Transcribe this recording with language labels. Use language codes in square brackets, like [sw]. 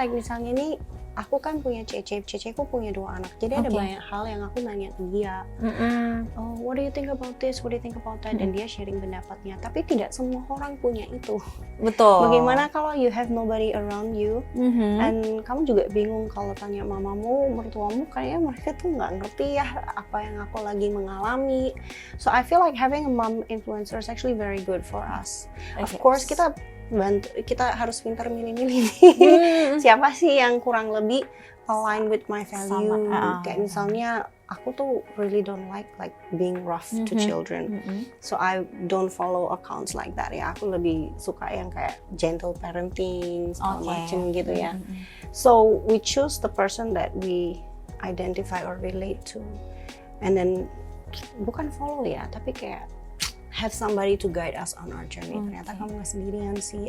[id] like misalnya nih aku kan punya ceceku punya 2 anak, jadi ada banyak hal yang aku nanya ke dia. [en] Oh, what do you think about this, what do you think about that, [id] dan dia sharing pendapatnya. Tapi tidak semua orang punya itu. Betul. Bagaimana kalau [en] you have nobody around you, [id] and kamu juga bingung kalau tanya mamamu, mertuamu, kayaknya mereka tuh nggak ngerti ya apa yang aku lagi mengalami. [en] So I feel like having a mom influencer is actually very good for us. [id] Of course kita harus pintar milih-milih siapa sih yang kurang lebih [en] align with my value. [id] Kayak misalnya aku tuh [en] really don't like being rough to children, so I don't follow accounts like that ya. [id] Aku lebih suka yang kayak gentle parenting segala macam gitu ya. [en] So we choose the person that we identify or relate to, and then [id] bukan follow ya, tapi kayak [en] have somebody to guide us on our journey. [id] Ternyata kamu nggak sendirian sih.